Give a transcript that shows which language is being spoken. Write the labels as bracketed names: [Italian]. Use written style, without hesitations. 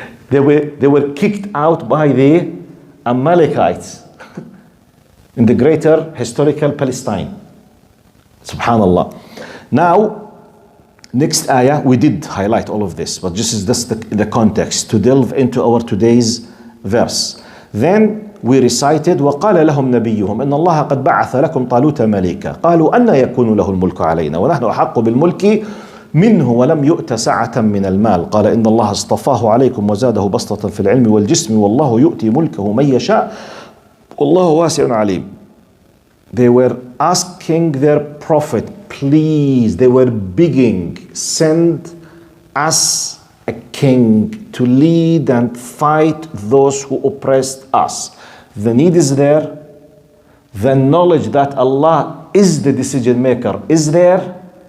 [English] They were kicked out by the Amalekites in the greater historical Palestine. Subhanallah. Now, next ayah, we did highlight all of this, but this is just the context to delve into our today's verse. Then we recited [Arabic] وقال لهم نبيهم إن الله قد بعث لكم طالوت ملكا قالوا أن يكون له الملك علينا ونحن أحق بالملك منه ولم يؤت سعة من المال قال إن الله اصطفاه عليكم وزاده بسطة في العلم والجسم والله يؤتي ملكه من يشاء والله واسع عليم. [English] They were asking their prophet, please, they were begging, send us a king to lead and fight those who oppressed us. The need is there. The knowledge that Allah is the decision maker is there.